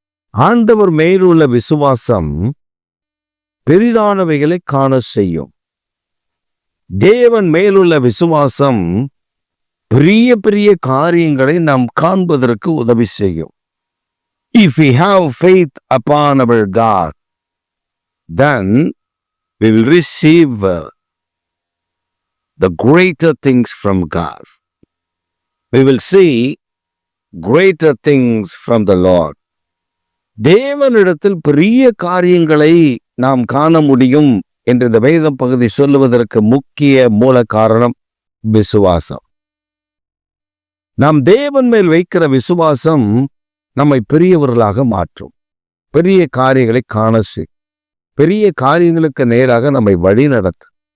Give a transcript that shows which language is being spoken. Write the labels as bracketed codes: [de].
[ta] ஆண்டவர் மேலுள்ள விசுவாசம் பெரிதானவைகளை காண செய்யும். தேவன் மேலுள்ள விசுவாசம் பெரிய பெரிய காரியங்களை நாம் காண்பதற்கு உதவி செய்யும். [en] If we have faith upon our God, then we will receive the greater things from God. We will see greater things from the Lord. [ta] தேவனிடத்தில் பெரிய காரியங்களை நாம் காண முடியும் என்று இந்த வேத பகுதி சொல்லுவதற்கு முக்கிய மூல காரணம் விசுவாசம். நாம் தேவன் மேல் வைக்கிற விசுவாசம் நம்மை பெரியவர்களாக மாற்றும், பெரிய காரியங்களை காண செய்யும், பெரிய காரியங்களுக்கு நேராக நம்மை வழி நடத்தும்.